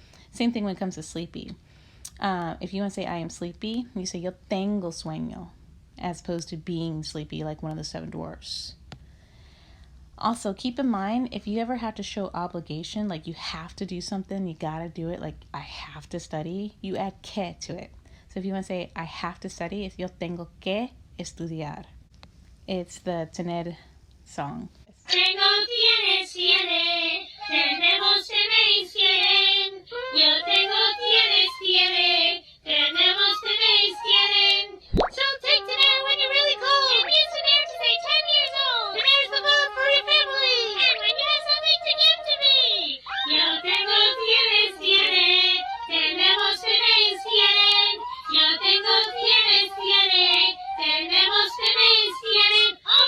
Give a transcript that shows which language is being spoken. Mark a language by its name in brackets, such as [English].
[English] Same thing when it comes to sleepy. If you want to say I am sleepy, you say [Spanish] yo tengo sueño, [English] as opposed to being sleepy like one of the seven dwarfs. Also, keep in mind, if you ever have to show obligation, like you have to do something, you gotta do it, like I have to study, you add que to it. So if you want to say I have to study, it's [Spanish] yo tengo que estudiar. [English] It's the tener song. [Spanish] Tengo, tienes, tiene, tenemos, tenéis, tienen. Yo tengo, tienes, tiene, tenemos, tenéis, tienen. [English] So take tener when you're really cold. And use tener to say 10 years old. Tener's the verb for your family. And when you have something to give to me. [Spanish] Yo tengo, tienes, tiene, tenemos, tenéis, tienen. Yo tengo, tienes, tiene, tenemos, tenéis, tienen.